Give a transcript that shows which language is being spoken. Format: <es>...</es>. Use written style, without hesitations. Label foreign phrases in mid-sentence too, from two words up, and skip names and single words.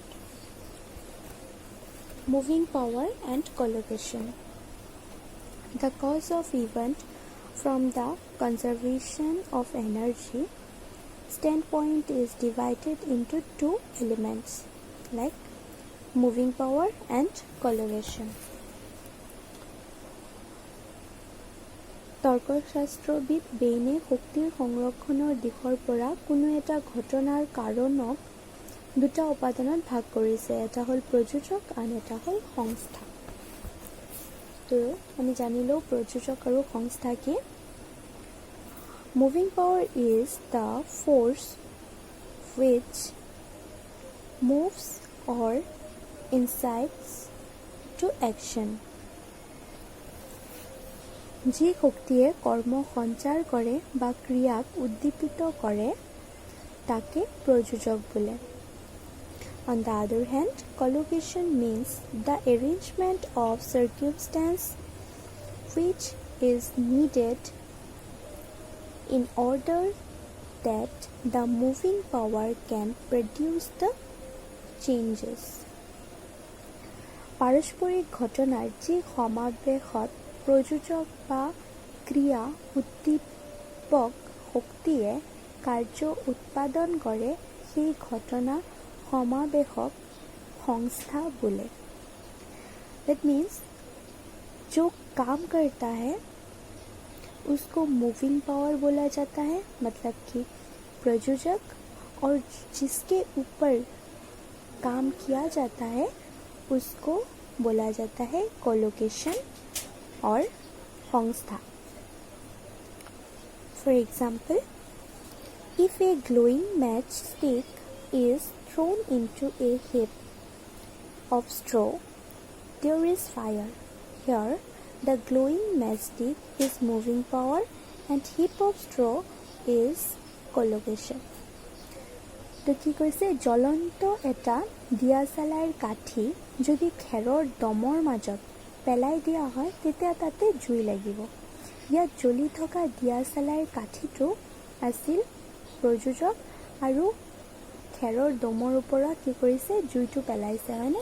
<en>Moving power and collocation. The cause of event from the conservation of energy standpoint is divided into two elements like moving power and collocation.</en> <as>তৰ্কশাস্ত্ৰবিদ বেইনে শক্তিৰ সংৰক্ষণৰ দিশৰ পৰা কোনো এটা ঘটনাৰ কাৰণক দুটা উপাদানত ভাগ কৰিছে, এটা হ'ল প্ৰযোজক আন এটা হ'ল সংস্থা। তো আমি জানিলোঁ প্ৰযোজক আৰু সংস্থা কি।</as> <en>moving power is the force which moves or incites to action।</en> <as>যি শক্তিয়ে কৰ্ম সঞ্চাৰ কৰে বা ক্ৰিয়াক উদ্দীপিত কৰে তাকে প্ৰযোজক বোলে।</as> <en>On the other hand, collocation means the arrangement of circumstance which is needed in order that the moving power can produce the changes।</en> <as>পাৰস্পৰিক ঘটনাৰ যি সমাৱেশত প্ৰযোজক বা ক্ৰিয়া উদ্দীপক শক্তিয়ে কাৰ্য উৎপাদন কৰে সেই ঘটনা সমাৱেশক সংস্থা বোলে।</as> <en>That means</en> <hi>जो काम करता है उसको</hi> <en>moving power</en> <hi>बोला जाता है, मतलब कि प्रयोजक, और जिसके ऊपर काम किया जाता है उसको बोला जाता है कोलोकेशन और संस्था।</hi> <en>For example, if a glowing matchstick is thrown into a heap of straw, there is fire. Here, the glowing matchstick is moving power and heap of straw is collocation।</en> <as>তো কি কৈছে, জ্বলন্ত এটা দিয়াচালাইৰ কাঠি যদি খেৰৰ দমৰ মাজত পেলাই দিয়া হয় তেতিয়া তাতে জুই লাগিব। ইয়াত জ্বলি থকা দিয়াচালাইৰ কাঠিটো আছিল প্ৰযোজক আৰু খেৰৰ দমৰ ওপৰত কি কৰিছে, জুইটো পেলাইছে, হয়নে?</as>